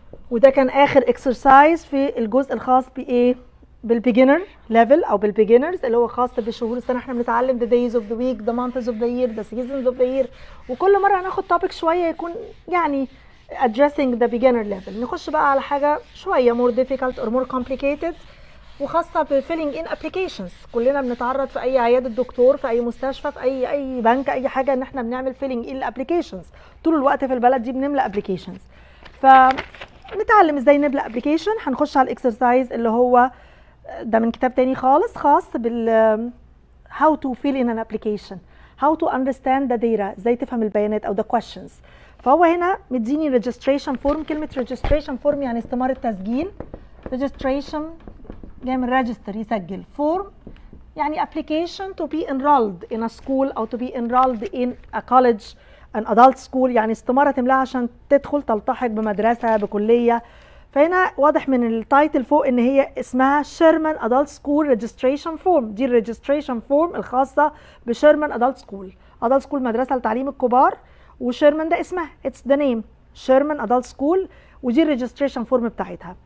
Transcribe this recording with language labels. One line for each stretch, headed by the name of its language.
Arabic: وده كان اخر exercise في الجزء الخاص بايه؟ بالبيجنر ليفل او بالبيجنرز اللي هو خاص بشهور السنه.
English: احنا بنتعلم the days of the week, the months of the year, the seasons of the year، وكل مره هناخد topic شويه يكون يعني addressing the beginner level.
Arabic: نخش بقى على حاجه شويه
English: more difficult or more complicated
Arabic: وخاصه ب
English: filling in applications.
Arabic: كلنا بنتعرض في اي عياده دكتور، في اي مستشفى، في اي بنك، اي حاجه ان احنا بنعمل
English: filling in applications.
Arabic: طول الوقت في البلد دي بنملى applications. فنتعلم ازاي نملى application. هنخش على الاكسرسايز اللي هو ده من كتاب تاني خالص خاص بال
English: how to fill in an application, how to understand the data،
Arabic: ازاي تفهم البيانات او
English: the questions.
Arabic: فهو هنا مديني registration form. كلمة registration form يعني استمارة تسجيل.
English: registration
Arabic: جاي من
English: register يسجل، form يعني application to be enrolled in a school أو to be enrolled in a college an adult school،
Arabic: يعني استمارة تملاها عشان تدخل تلتحق بمدرسة بكلية. فهنا واضح من التايتل فوق ان هي اسمها شيرمان ادلت سكول ريجستريشن فورم. دي الريجستريشن فورم الخاصه بشيرمان ادلت سكول. ادلت سكول مدرسه لتعليم الكبار، وشيرمان ده اسمها اتس ذا نيم شيرمان ادلت سكول، ودي الريجستريشن فورم بتاعتها.